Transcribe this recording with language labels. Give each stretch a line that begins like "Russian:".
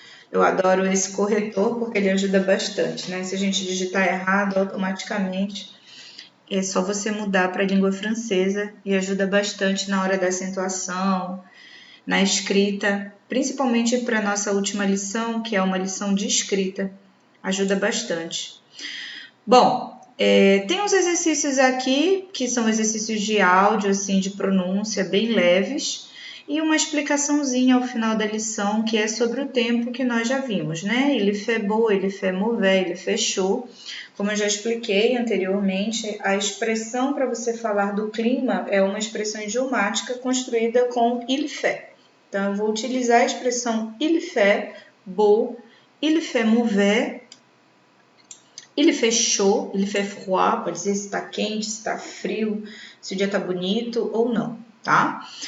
Portuguese: Eu adoro esse corretor porque ele ajuda bastante, né? Se a gente digitar errado, automaticamente é só você mudar para a língua francesa e ajuda bastante na hora da acentuação, na escrita, principalmente para a nossa última lição, que é uma lição de escrita. Ajuda bastante. Bom, tem uns exercícios aqui que são exercícios de áudio, assim, de pronúncia, bem leves, e uma explicaçãozinha ao final da lição, que é sobre o tempo que nós já vimos, né?
French: Il fait beau, il fait mauvais, il fait chaud.
Portuguese: Como eu já expliquei anteriormente, a expressão para você falar do clima é uma expressão idiomática construída com
French: il fait.
Portuguese: Então, eu vou utilizar a expressão
French: il fait beau, il fait mauvais, il fait chaud, il fait froid,
Portuguese: pode dizer se está quente, se está frio, se o dia está bonito ou não, tá?